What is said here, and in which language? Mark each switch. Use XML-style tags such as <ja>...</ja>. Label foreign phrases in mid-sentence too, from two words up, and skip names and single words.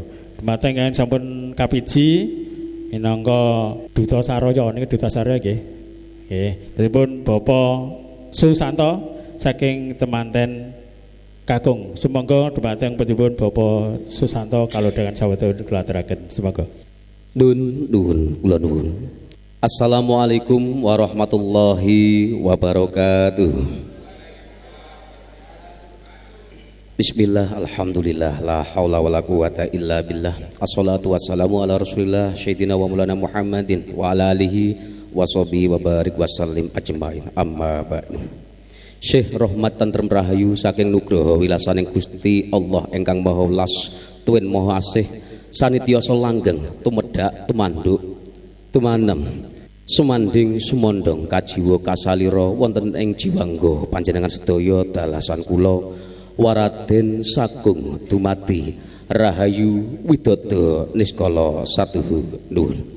<jv>Dumateng ingkang sampun kapiji minangka Duta Saraya niku Duta Saraya nggih. Nggih, pripun Bapak Susanto saking temanten Kakung. Sumangga dumateng panjenengan Bapak Susanto kalodhangan sawetara kula aturaken. Sumangga. Nuwun kula nuwun.</jv> <ar>السلام عليكم ورحمة الله وبركاته. بسم الله، الحمد لله، لا حول ولا قوة إلا بالله. الصلاة والسلام على رسول الله سيدنا ومولانا محمد وعلى آله وصحبه وبارك وسلم أجمعين. أما بعد.</ar> <jv>Syekh rahmat tentrem rahayu saking nugraha wilasaning Gusti Allah ingkang Maha Welas tuwin Maha Asih sanidiyasa langgeng tumedhak tumanduk tumanem sumanding sumondong kajiwa kasalira wonten ing jiwangga panjenengan sedaya dalasan kula waraden sagung dumati rahayu widodо niskala satuhu nuwun.</jv>